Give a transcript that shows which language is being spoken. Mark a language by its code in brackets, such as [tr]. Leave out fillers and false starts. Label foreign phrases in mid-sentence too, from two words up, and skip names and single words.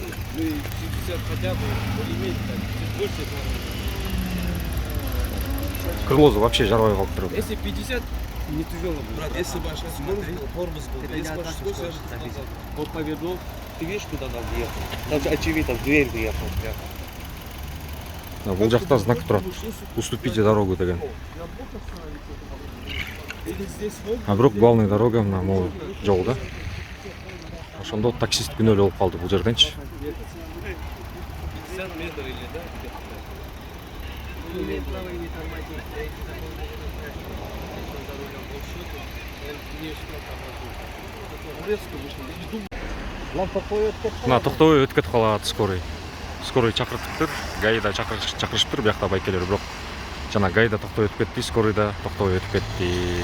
[ru] Крылозу вообще [ky] жарбай калыптыр. [ru] Если 50, не тяжело. Брат, если большая скорость, тормоз был. Если большая скорость, он повернул. Ты видишь, куда нам въехал? Там же очевидно, в дверь въехал. [ky] Бул жакта знак турат. [ru] Уступите дорогу [ky] деген. А бирок [ru] главный дорога [ky] мына могу жол да. Ошондо таксист күнөөлүү болуп калды бул жерденчи. [ru] 50 метров или да? [ky] Мына токтобой өтүп кетип калат скорый. Скорый чакыртыптыр, ГАИда чакырышыптыр биякта байкелер, бирок жана ГАИда токтобой өтүп кетти, скорый да токтобой өтүп кетти.